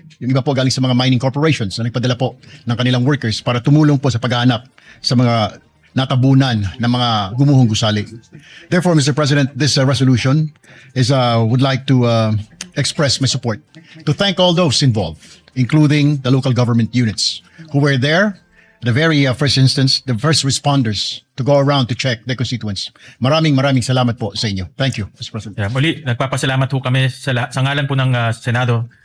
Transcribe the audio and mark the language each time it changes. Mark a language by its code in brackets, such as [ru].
[tl] Yung iba po galing sa mga mining corporations na nagpadala po ng kanilang workers para tumulong po sa paghahanap sa mga natabunan ng mga gumuhong gusali. [en] Therefore, Mr. President, this resolution would like to express my support to thank all those involved, including the local government units who were there, the very first instance, the first responders to go around to check their constituents. [tl] Maraming salamat po sa inyo. [en] Thank you, Mr. President. [tl] Yeah, muli, nagpapasalamat ho kami sa ngalan po ng Senado.